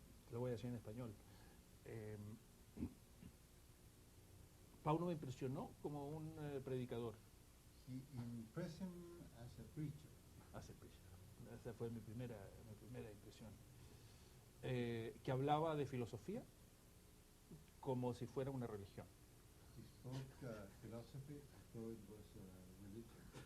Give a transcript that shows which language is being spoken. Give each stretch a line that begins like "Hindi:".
Spanish: Lo voy a decir en español. Paulo me impresionó como un predicador.
English: He impressed him as a preacher. As a preacher.
Spanish: Esa fue mi primera impresión. Que hablaba de filosofía como si fuera una religión.
English: He spoke philosophy as though it was a religion.